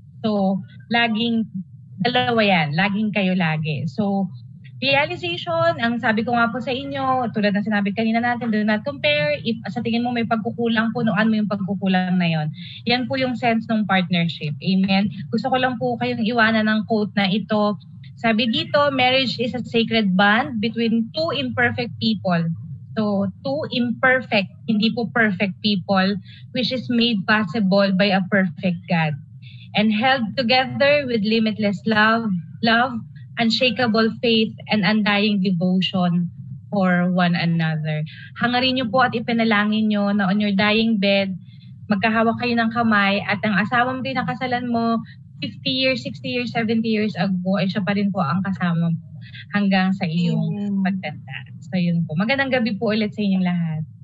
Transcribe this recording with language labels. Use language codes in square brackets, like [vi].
[tl] So, laging dalawa yan. Laging kayo lagi. So, realization, ang sabi ko nga po sa inyo, tulad ng sinabi kanina natin, [en] do not compare. [tl] If sa tingin mo may pagkukulang, punuan mo yung pagkukulang na yon. Yan po yung sense ng partnership. Amen? Gusto ko lang po kayong iwanan ng quote na ito. [en] Sabi dito, marriage is a sacred bond between two imperfect people. So, two imperfect, hindi po perfect people, which is made possible by a perfect God. And held together with limitless love, unshakable faith, and undying devotion for one another. [tl] Hangarin niyo po at ipinalangin niyo na [en] on your dying bed, [tl] magkahawak kayo ng kamay at ang asawa mo din nakasalan mo 50 years, 60 years, 70 years ago, ay siya pa rin po ang kasama mo hanggang sa iyong pagtanda. So yun po. Magandang gabi po ulit sa inyong lahat.